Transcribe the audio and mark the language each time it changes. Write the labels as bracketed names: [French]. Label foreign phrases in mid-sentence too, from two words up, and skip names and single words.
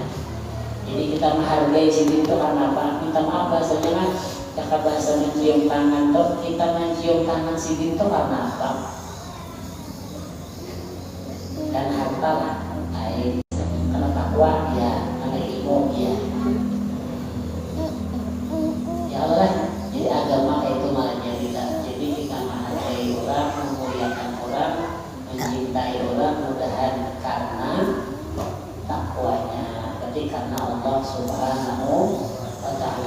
[Banjar] Jadi kita menghargai sidin itu karena apa? Minta maaf bahasanya kan, jika bahasa mencium tangan tuh, kita mencium tangan sidin itu karena apa? [Indonesian] Dan harta lah, karena takwa ya, karena ilmu ya. [Arabic] يا الله, [Indonesian] jadi agama itu malah kita. Jadi kita menghargai orang, memuliakan orang, mencintai orang, mudahan karena takwanya. Berarti karena Allah [Arabic] سبحانه وتعالى.